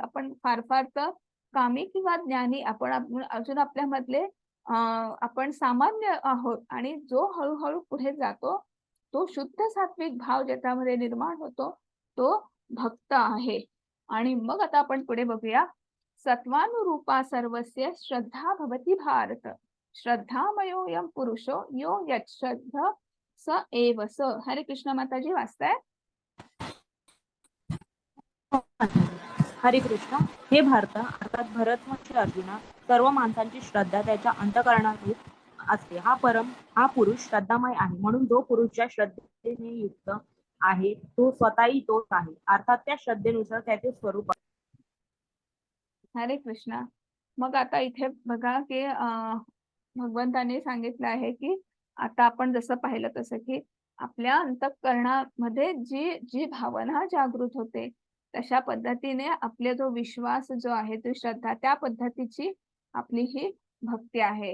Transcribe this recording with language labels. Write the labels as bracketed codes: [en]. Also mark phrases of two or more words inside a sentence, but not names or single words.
[mr] आपण फार फार तर कामी किंवा ज्ञानी आपण अजून आपल्यामधले आपण सामान्य आहोत आणि जो हळू पुढे जातो, तो शुद्ध सात्विक भाव ज्याच्यामध्ये निर्माण होतो, तो भक्त आहे. आणि मग आता आपण पुढे बघूया. [sa] सत्वानुरूपा सर्वस्य श्रद्धा भवति भारत. श्रद्धामयोऽयं पुरुषो यो यच्छ्रद्ध स एव स. [mr] हरे कृष्ण माताजी वाचताय? हरे कृष्ण. हे भारता अर्थात भरतवंशी अर्जुना, सर्व माणसांची श्रद्धा त्याच्या अंतःकरणात असते. हा पुरुष श्रद्धामय आहे. म्हणून जो पुरुष ज्या श्रद्धेने युक्त आहे तो स्वतःही तोच आहे. अर्थात त्या श्रद्धेनुसार त्याचे स्वरूप आहे. हरे कृष्णा. मग आता इथे बघा की भगवंताने सांगितलं आहे की आता आपण जसं पाहिलं तसं की आपल्या अंतःकरणामध्ये जी जी भावना जागृत होते तशा पद्धतीने आपले जो विश्वास जो आहे तो श्रद्धा त्या पद्धतीची आपली ही भक्ती आहे.